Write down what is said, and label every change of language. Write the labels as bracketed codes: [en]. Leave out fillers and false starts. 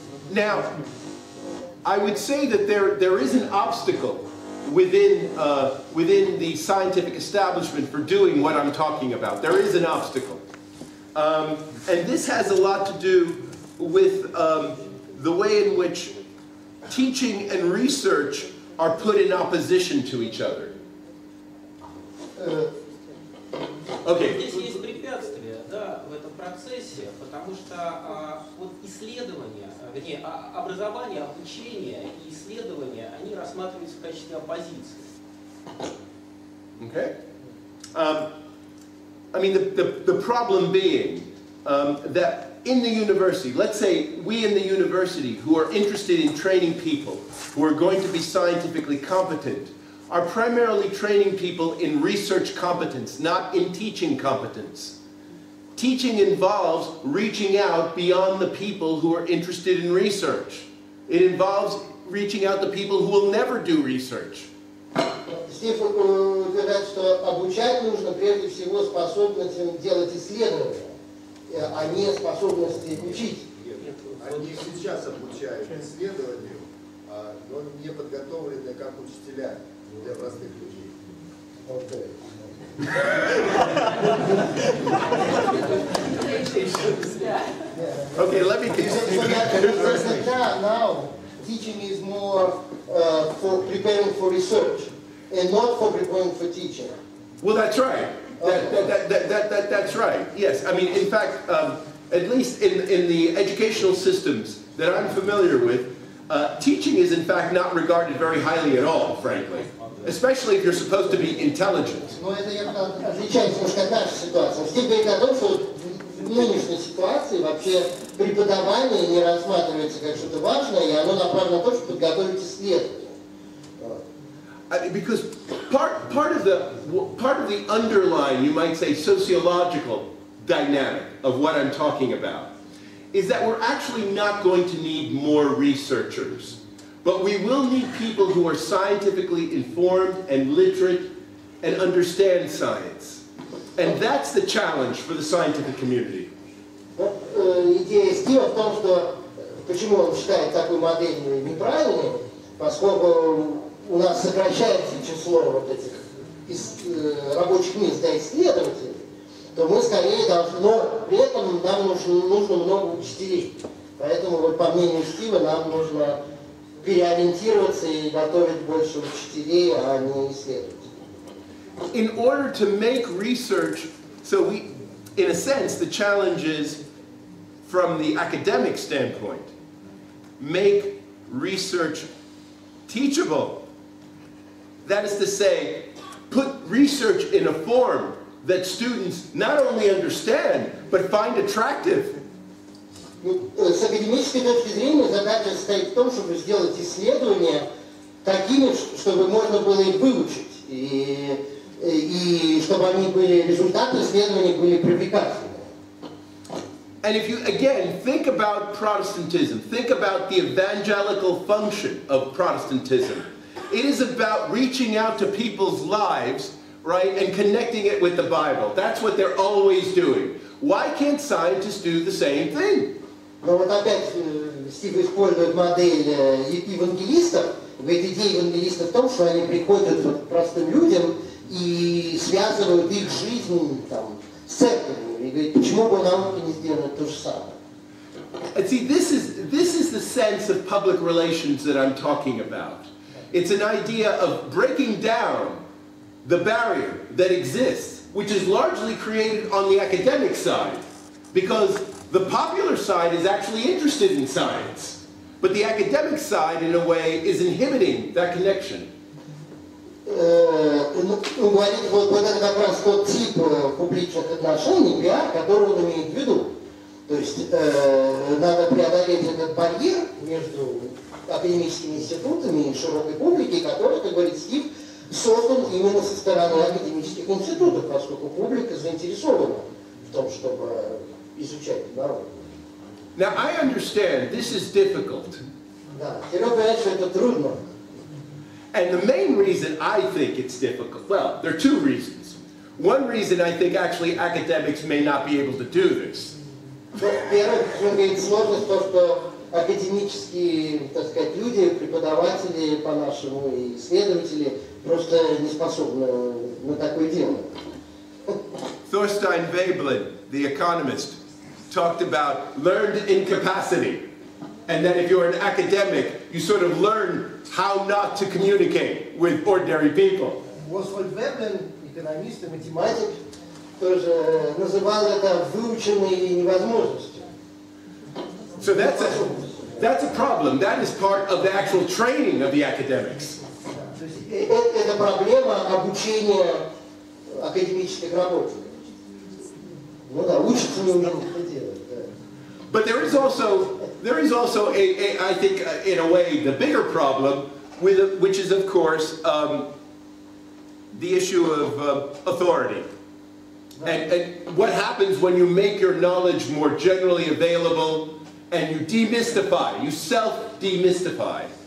[en] Now, I would say that there is an obstacle within the scientific establishment for doing what I'm talking about. There is an obstacle. And this has a lot to do with the way in which teaching and research are put in opposition to each other. Okay. [ru] Здесь есть препятствия, да, в этом процессе, потому что вот исследования, вернее, образование, обучение и исследования, они рассматриваются в качестве оппозиции. [en] Okay. I mean, the problem being that in the university, let's say we in the university who are interested in training people who are going to be scientifically competent are primarily training people in research competence, not in teaching competence. Teaching involves reaching out beyond the people who are interested in research. It involves reaching out to people who will never do research. [ru] Стив утверждает, что обучать нужно прежде всего способностям делать исследования, а не способности учить. Они сейчас обучают исследованию, но не подготовлены как учителя для простых людей. [en] Okay, let me continue. Now, teaching is more for preparing for research and not for preparing for teaching. Well, that's right. That's right. Yes. I mean, in fact, at least in the educational systems that I'm familiar with, teaching is in fact not regarded very highly at all, frankly. Especially if you're supposed to be intelligent. [ru] Но это отличается немножко от нашей ситуации. Стив говорит о том, что в нынешней ситуации вообще преподавание не рассматривается как что-то важное, и оно направлено на то, чтобы подготовить исследования. [en] Because part of the underlying, you might say, sociological dynamic of what I'm talking about is that we're actually not going to need more researchers, but we will need people who are scientifically informed and literate and understand science. And that's the challenge for the scientific community. [ru] Идея Стива в том, что почему он считает такую модель неправильной, поскольку у нас сокращается число вот этих рабочих мест для исследователей, то мы скорее должны, но при этом нам нужно много учителей. Поэтому, вот, по мнению Стива, нам нужно переориентироваться и готовить больше учителей, а не исследователей. [en] In order to make research, so we, in a sense, the challenge is, from the academic standpoint, make research teachable. That is to say, put research in a form that students not only understand, but find attractive. [ru] С академической точки зрения задача состоит в том, чтобы сделать исследования такими, чтобы можно было их выучить, и чтобы они были, результаты исследований были привлекательными. [en] And if you, again, think about Protestantism, think about the evangelical function of Protestantism. It is about reaching out to people's lives, right, and connecting it with the Bible. That's what they're always doing. Why can't scientists do the same thing? [ru] Но вот опять Стив использует модель евангелистов. Говорит, идея евангелистов в том, что они приходят к простым людям и связывают их жизнь там, с церковью. И говорит, почему бы наука не сделать то же самое? [en] And see, this is the sense of public relations that I'm talking about. It's an idea of breaking down the barrier that exists, which is largely created on the academic side, because the popular side is actually interested in science, but the academic side, in a way, is inhibiting that connection. [ru] Он говорит, вот это как раз тот тип публичных отношений, пиар, который он имеет в виду. То есть надо преодолеть этот барьер между академическими институтами и широкой публикой, который, как говорит Стив, создан именно со стороны академических институтов, поскольку публика заинтересована в том, чтобы изучать науку. [en] Now, I understand this is difficult. [ru] Да, Серега говорит, что это трудно. [en] And the main reason I think it's difficult, well, there are two reasons. One reason I think actually academics may not be able to do this. [ru] Первое, почему говорит сложность, то, что академические, так сказать, люди, преподаватели по-нашему и исследователи просто не способны на такое дело. [en] Thorstein Veblen, the economist, talked about learned incapacity. And that if you're an academic, you sort of learn how not to communicate with ordinary people. [ru] Фуллер Веблен, экономист и математик, тоже называл это выученной невозможностью. [en] So that's a problem. That is part of the actual training of the academics. [ru] То есть это проблема обучения академических работников. Ну да, учатся не умеют это делать. [en] But there is also I think, in a way, the bigger problem, which is, of course, the issue of authority. And what happens when you make your knowledge more generally available and you demystify, you self-demystify?